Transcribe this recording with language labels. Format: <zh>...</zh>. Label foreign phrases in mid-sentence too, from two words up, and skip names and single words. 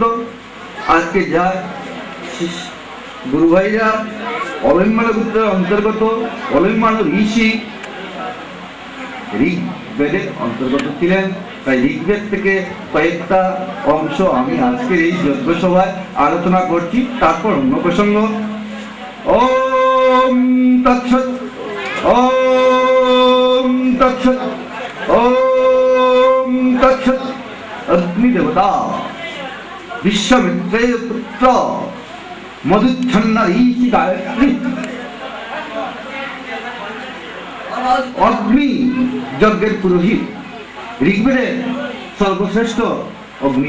<bn>আজকে যা গুরু ভাইরা অলম্যান গোত্রের অন্তর্গত অলম্যান ঋষি ঋগ্বেদের অন্তর্গত ছিলেন। তাই ঋগ্বেদ থেকে কয়েকটা অংশ আমি আজকের এই যজ্ঞ সভায় আলোচনা করছি। তারপর অন্য প্রসঙ্গ।</bn> <sa>ওম তৎসৎ ওম তৎসৎ ওম তৎসৎ।</sa> <bn>অগ্নি দেবতা বিশ্বমিত্রের পুত্র মধুচ্ছন্ন ঋষি গায়ত্রী অগ্নি যজ্ঞের পুরোহিত। ঋগ্বেদের সর্বশ্রেষ্ঠ অগ্নি।</bn>